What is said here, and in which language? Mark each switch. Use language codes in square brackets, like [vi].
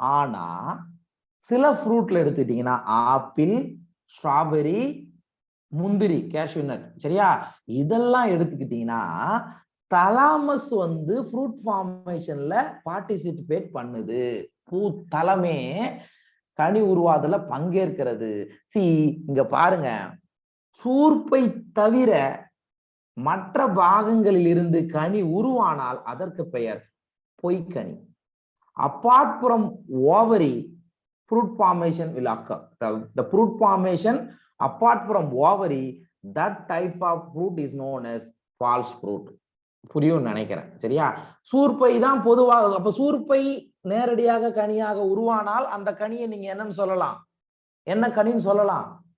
[ta] ஆனா சில ஃப்ரூட்ல எடுத்துட்டீங்கன்னா ஆப்பிள், ஸ்ட்ராபெரி, முந்திரி, கேஷ்யூ நட், சரியா, இதெல்லாம் எடுத்துக்கிட்டீங்கன்னா தலாமஸ் வந்து ஃப்ரூட் ஃபார்மேஷன்ல பார்ட்டிசிபேட் பண்ணுது. பூத்தலமே கனி உருவாதல பங்கேற்கிறது. இங்க பாருங்க, சூர்பை தவிர மற்ற பாகங்களில் இருந்து கனி உருவானால் அதற்கு பெயர் பொய்க்கனி. [en] apart from ovary, fruit formation will occur. So the fruit formation apart from ovary, that type of fruit is known as false fruit. [ta] புரியும் நினைக்கிறேன். சரியா? சூர்பை தான் பொதுவாக. அப்ப சூர்பை நேரடியாக கனியாக உருவானால் அந்த கனியை நீங்க என்னன்னு சொல்லலாம்? என்ன கனின்னு சொல்லலாம்?